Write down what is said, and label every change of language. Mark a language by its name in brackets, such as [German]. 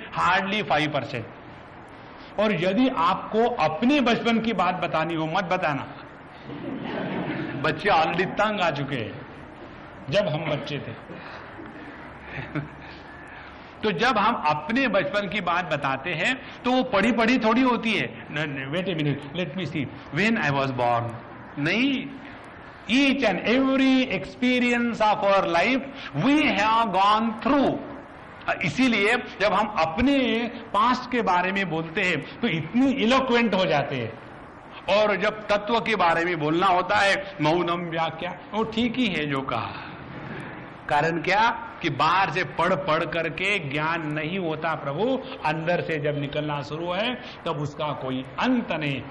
[Hindi] Hardly 5%। और यदि आपको अपने बचपन की बात बतानी हो, मत बताना, बच्चे ऑलरेडी तंग आ चुके हैं जब हम बच्चे थे। तो जब हम अपने बचपन की बात बताते हैं तो वो पढ़ी पढ़ी थोड़ी होती है। [English] Wait a minute, let me see when I was born. [Hindi] नहीं, [English] Each and every experience of our life we have gone through. [Hindi] इसीलिए जब हम अपने पास्ट के बारे में बोलते हैं तो इतनी इलोक्वेंट हो जाते हैं, और जब तत्व के बारे में बोलना होता है मौनम व्याख्या, वो ठीक ही है जो कहा। कारण क्या कि बाहर से पढ़ पढ़ करके ज्ञान नहीं होता प्रभु, अंदर से जब निकलना शुरू है तब उसका कोई अंत नहीं।